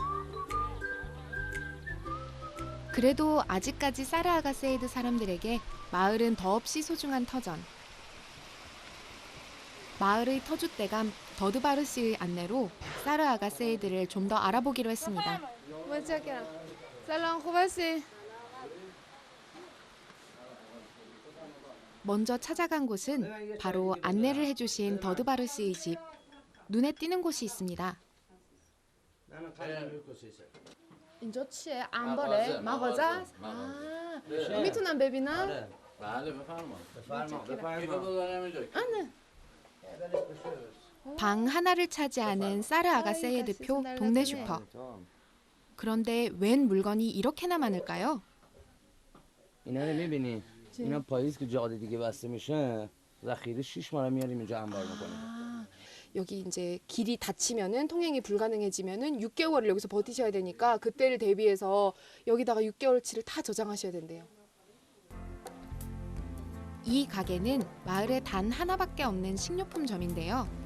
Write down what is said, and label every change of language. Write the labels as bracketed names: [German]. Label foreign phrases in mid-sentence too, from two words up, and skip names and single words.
[Korean] 그래도 아직까지 사르 아가세예드 사람들에게 마을은 더없이 소중한 터전. 마을의 터줏대감 더드바르 씨의 안내로 사르 아가세예드를 좀 더 알아보기로 했습니다. [Persian] متشکرم. سلام خوب هستی؟ [Korean] 먼저 찾아간 곳은 바로 안내를 해주신 더드바르 씨의 집. 눈에 띄는 곳이 있습니다. [Persian] اینجا چیه؟ انباره؟ مغازه؟ میتونم ببینم؟ بله بفرمایید [Korean] 방 하나를 차지하는 사르 아가세예드표 동네 슈퍼. 그런데 웬 물건이 이렇게나 많을까요? [Persian] اینا رو میبینی؟ اینا پاییز که جاده دیگه بسته میشه ذخیره 6 ماه میاریم اینجا انبار میکنیم. [Korean] 여기 이제 길이 닫히면은 통행이 불가능해지면은 6개월을 여기서 버티셔야 되니까 그때를 대비해서 여기다가 6개월치를 다 저장하셔야 된대요. 이 가게는 마을에 단 하나밖에 없는 식료품점인데요.